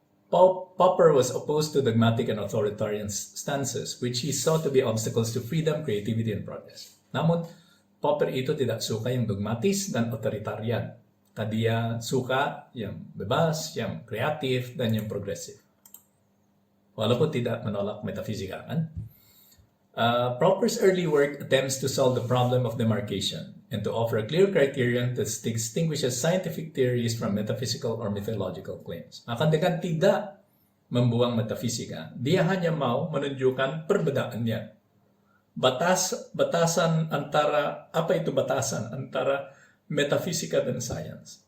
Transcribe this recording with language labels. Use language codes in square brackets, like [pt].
[en] Popper was opposed to dogmatic and authoritarian stances, which he saw to be obstacles to freedom, creativity, and progress. [id] Namun, Popper itu tidak suka yang dogmatis dan authoritarian. Dia suka yang bebas, yang kreatif, dan yang progresif. Walaupun tidak menolak metafisika, kan? [en] Popper's early work attempts to solve the problem of demarcation and to offer a clear criterion that distinguishes scientific theories from metaphysical or mythological claims. [id] Maka dengan tidak membuang metafisika, dia hanya mau menunjukkan perbedaannya. Batasan antara, apa itu batasan antara metafisika dan sains?